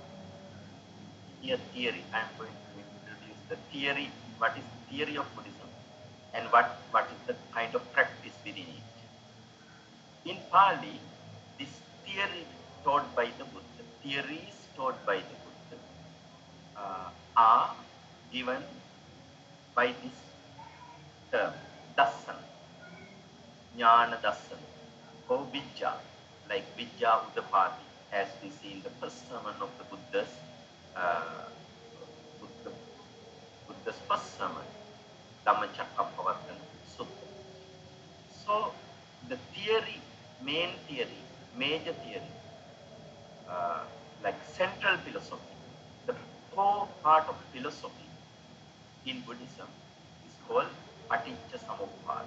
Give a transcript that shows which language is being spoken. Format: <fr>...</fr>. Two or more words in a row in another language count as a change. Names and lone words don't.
<en>Here theory, I am going to introduce the theory, what is the theory of Buddhism, and what is the kind of practice within it. In Pali, this theory taught by the Buddha, theories taught by the Buddha, are given by this term,</en> <pi>dassana, jnana dassana,</pi> <en>or vijja, like</en> <pi>vijja uddapati,</pi> <en>as we see in the first sermon of the Buddha's first sermon, Dhammacakkappavattana Sutta. So the theory, main theory, major theory, like central philosophy, the core part of philosophy in Buddhism is called</en> <pi>Paticca Samuppada.</pi>